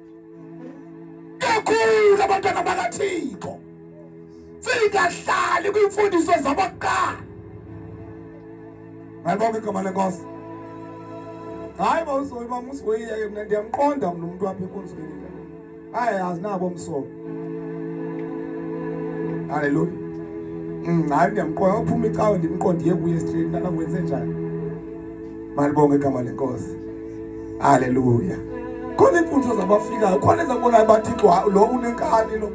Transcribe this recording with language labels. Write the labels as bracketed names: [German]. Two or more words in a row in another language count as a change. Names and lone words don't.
[Xhosa] Yakhula abantwana bakaThixo, singahlali kwimfundiso zabokuqala. Ngibonge igama lenkosi. Hayi bawusoyi bamusoyiyeke mina ndiyamqonda mina umuntu wapha enkonzweni. Hayi azinabo umsoko. Haleluya. Hayi ndiyamqonda uphuma icawe ndimqondiye kuye straight nana kwenze njani. Malibonge igama lenkosi. Haleluya. Khona imfundo zabafikayo, khona ezabona bathixo lo unenkani lo.